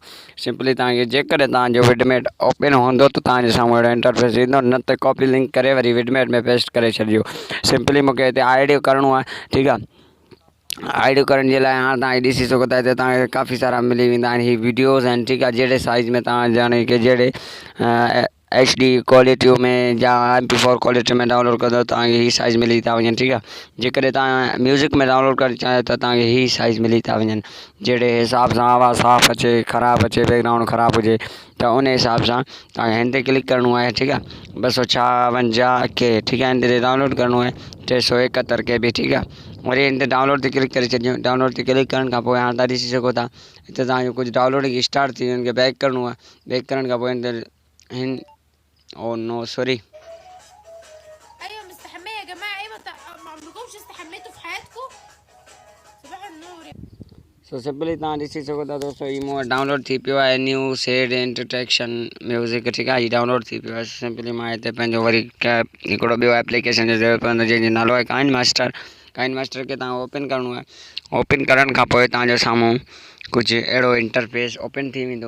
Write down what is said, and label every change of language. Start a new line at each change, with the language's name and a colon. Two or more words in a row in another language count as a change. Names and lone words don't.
Sindhi: सिंपली तव्हांखे जेकॾहिं तव्हांजो विडमेट ओपन हूंदो त तव्हांजे साम्हूं अहिड़ो इंटरफेस ईंदो, न त
English: copy link
Sindhi: करे वरी विडमेट में पेस्ट करे छॾियो। सिंपली मूंखे हिते आइडियो करिणो आहे। ठीकु आहे, आइडियो करण जे लाइ हाणे तव्हां ॾिसी सघो था हिते तव्हांखे काफ़ी सारा मिली वेंदा आहिनि। ही वीडियोज़ आहिनि। ठीकु आहे, जहिड़े साइज़ में तव्हां जाने की जहिड़े
English: HD quality
Sindhi: में या
English: MP4 quality
Sindhi: में डाउनलोड कंदो तव्हांखे ही साइज़ मिली था वञनि। ठीकु आहे, जेकॾहिं तव्हां म्यूज़िक में डाउनलोड करणु चाहियो त तव्हांखे ही साइज़ मिली था वञनि। जहिड़े हिसाब सां आवाज़ु साफ़ु अचे, ख़राबु अचे, बैकग्राउंड ख़राबु हुजे त उन हिसाब सां तव्हांखे हिन ते क्लिक करिणो आहे। ठीकु आहे, 256 के। ठीकु आहे, हिन ते डाउनलोड करिणो आहे 371 KB। ठीकु आहे, वरी हिन ते डाउनलोड ते क्लिक करे छॾियो। डाउनलोड ते क्लिक करण खां पोइ हाणे तव्हां ॾिसी सघो था हिते तव्हांजो कुझु
English: downloading start
Sindhi: थी हिन खे बैक करिणो आहे। बैक करण खां पोइ हिन ते हिन
English: oh no sorry.
Arabic: ايوه مستحميه يا جماعه. ايوه ما عمركمش استحميتوا في حياتكم؟ صباح النور.
Sindhi: सो सिंपली तव्हां ॾिसी सघो था दोस्तों, ही मूं वटि डाउनलोड थी पियो आहे न्यू सेड इंटरटेक्शन म्यूज़िक। ठीकु आहे, हीउ डाउनलोड थी पियो आहे। सिंपली मां हिते पंहिंजो वरी हिकिड़ो ॿियो एप्लीकेशन जो ज़रूरत पवंदो जंहिंजो नालो आहे काइन मास्टर। काइन मास्टर खे तव्हां ओपन करिणो आहे। ओपन करण खां पोइ तव्हांजे साम्हूं कुझु अहिड़ो इंटरफेस ओपन थी वेंदो।